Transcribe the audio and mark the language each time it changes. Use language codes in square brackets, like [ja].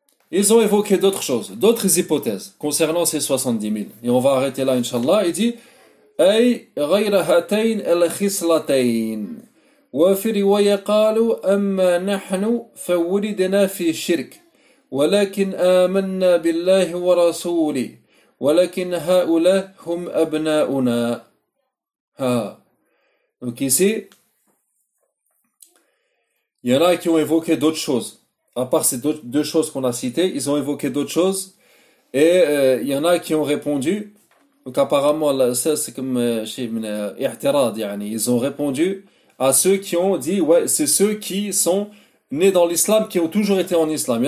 [fr] Ils ont évoqué d'autres choses, d'autres hypothèses concernant ces 70 000. Et on va arrêter là, inshallah. Il dit, [ar] أي غيرهاتين الخصلتين وفي رواية قالوا أما نحن فولدنا في شرك ولكن آمنا بالله ورسوله ولكن هؤلاء هم أبناؤنا ها [fr] Donc ici, il y en a qui ont évoqué d'autres choses. À part ces deux choses qu'on a citées, ils ont évoqué d'autres choses. Et il y en a qui ont répondu. Donc apparemment, c'est comme ils ont répondu à ceux qui ont dit, ouais, c'est ceux qui sont nés dans l'islam, qui ont toujours été en islam.